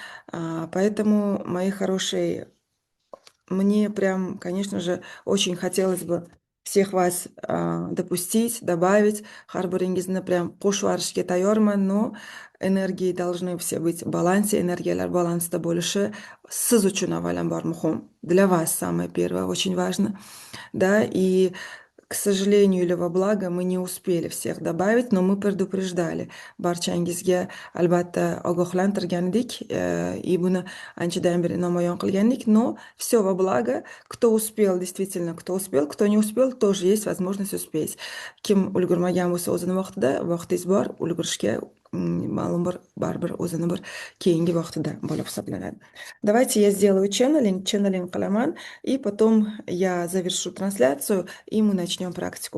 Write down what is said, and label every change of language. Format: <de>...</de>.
<ru>Поэтому, мои хорошие, мне прям, конечно же, очень хотелось бы всех вас допустить, добавить,</ru> <uz>har biringizni прям qo'shib yuborishga tayyorman,</uz> <ru>но энергии должны все быть в балансе,</ru> <uz>energiyalar balansda bo'lishi siz uchun avvalambor muhim,</uz> <ru>для вас самое первое очень важно, да, и К сожалению или во благо мы не успели всех добавить, но мы предупреждали.</ru> <uz>Barchangizga albatta ogohlantirgan edik, и buni anchadan beri namoyon qilgan edik,</uz> <ru>но все во благо. Кто успел, действительно, кто успел, кто не успел, тоже есть возможность успеть.</ru> <uz>Kim ulgurmagan bo'lsa o'zini vaqtida, vaqtingiz bor, ulgurishga ma'lum bir baribir o'zini bir keyingi vaqtida bo'lib hisoblanadi.</uz> <ru>Давайте я сделаю ченнелинг qilaman, и потом я завершу трансляцию, и мы начнем практику.</ru>